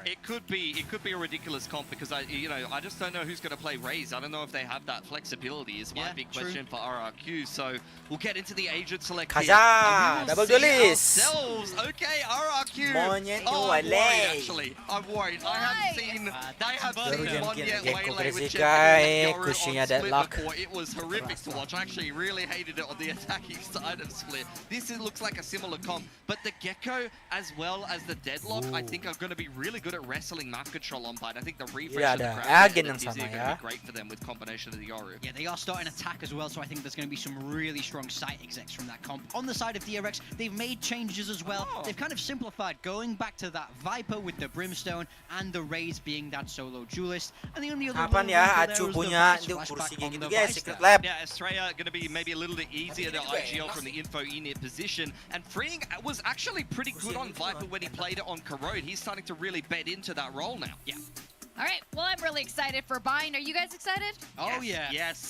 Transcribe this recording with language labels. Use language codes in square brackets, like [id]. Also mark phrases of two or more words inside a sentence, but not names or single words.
[en] It could be a ridiculous comp because I just don't know who's going to play Raze. I don't know if they have that flexibility. Is my Yeah, big true. question for RRQ. So we'll get into the agent select. Kaza, here, and we will double see duelist. ourselves. Okay, RRQ. Monyet Oh, I'm worried Waylay. actually. I'm worried. I Why? haven't seen. They have Baru seen Gen- Monyet Gen- Gen- Waylay with Gen- Jeff Gen- kushnya on Split deadlock. before. It was horrific to watch. I actually really hated it on the attacking side of Split. Looks like a similar comp, but the Gecko as well as the Deadlock, I think are going to be really good at wrestling map control on Bite. I think the refresh Iya, of the ada graphics agen and yang the Dizzy sama are going to ya. be great for them with combination of the Yoru. Yeah, they are starting attack as well, so I think there's going to be some really strong site execs from that comp. On the side of DRX, they've made changes as well. Oh. They've kind of simplified, going back to that Viper with the Brimstone and the Raze being that solo duelist. And the only other Kapan little ya wrinkle there Acu was the punya Vice itu flashback [id] kursi kayak [en] on gitu the guys, Vice Secret there. Lab. Yeah, Estrella going to be maybe a little bit easier to IGL from the info init position. And Freeing was actually pretty good on Viper when he played it on Corrode. He's starting to really bed into that role now. Yeah. All right. Well, I'm really excited for Bind. Are you guys excited? Oh, yeah. Yes.